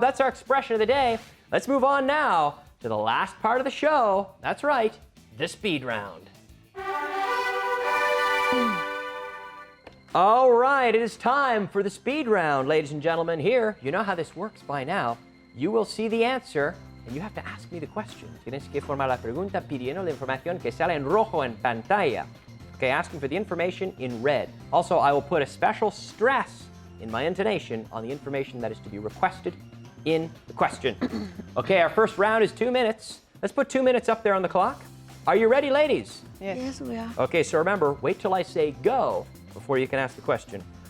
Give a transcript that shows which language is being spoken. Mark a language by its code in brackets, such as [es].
[en] That's our expression of the day. Let's move on now to the last part of the show. That's right, the speed round. All right, it is time for the speed round, ladies and gentlemen. Here, you know how this works by now. You will see the answer, and you have to ask me the question. [es] Tienes que formar la pregunta pidiendo la información que sale en rojo en pantalla. [en] Okay, asking for the information in red. Also, I will put a special stress in my intonation on the information that is to be requested in the question. Okay, our first round is 2 minutes. Let's put 2 minutes up there on the clock. Are you ready, ladies? Yes, we are. Okay, so remember, wait till I say go before you can ask the question.